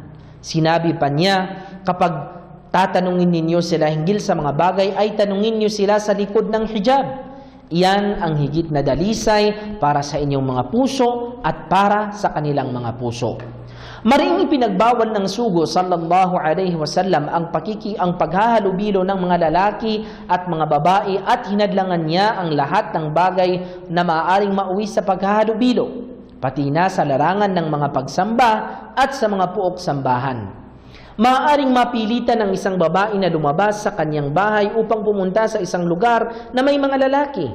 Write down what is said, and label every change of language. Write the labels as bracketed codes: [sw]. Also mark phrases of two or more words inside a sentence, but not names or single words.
[tl] Sinabi pa niya, kapag tatanungin ninyo sila hinggil sa mga bagay, ay tanungin niyo sila sa likod ng hijab. Iyan ang higit na dalisay para sa inyong mga puso at para sa kanilang mga puso. Maring ipinagbawal ng sugo [ar] صلى الله عليه وسلم [tl] ang paghahalubilo ng mga lalaki at mga babae at hinadlangan niya ang lahat ng bagay na maaaring mauwi sa paghahalubilo, pati na sa larangan ng mga pagsamba at sa mga puok sambahan. Maaaring mapilitan ng isang babae na lumabas sa kanyang bahay upang pumunta sa isang lugar na may mga lalaki.